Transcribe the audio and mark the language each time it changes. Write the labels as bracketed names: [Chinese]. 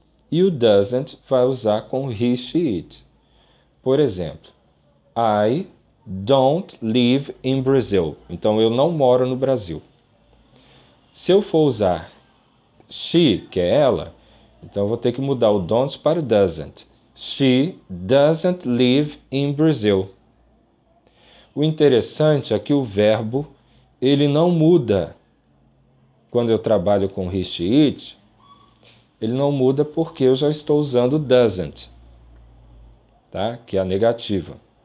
[Portuguese] E o doesn't vai usar com he, she, it. Por exemplo, [English] I don't live in Brazil. [Portuguese] Então, eu não moro no Brasil. Se eu for usar she, que é ela, então eu vou ter que mudar o don't para o doesn't. [English] She doesn't live in Brazil. [Portuguese] O interessante é que o verbo ele não muda quando eu trabalho com he, she, it. Ele não muda porque eu já estou usando doesn't, tá? Que é a negativa.